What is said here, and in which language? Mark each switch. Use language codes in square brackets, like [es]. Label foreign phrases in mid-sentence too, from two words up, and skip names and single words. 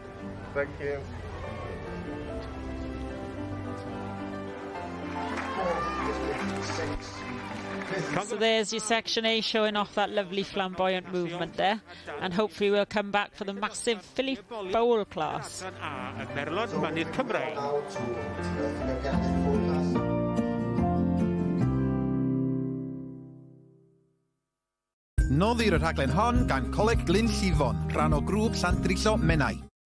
[en] Thank you. So there's your section A showing off that lovely flamboyant movement there, and hopefully we'll come back for the massive filly foal class. [cy] Noddir y rhaglen hon gan Coleg Glyn Llifon, rhan o grŵp Llandrillo Menai.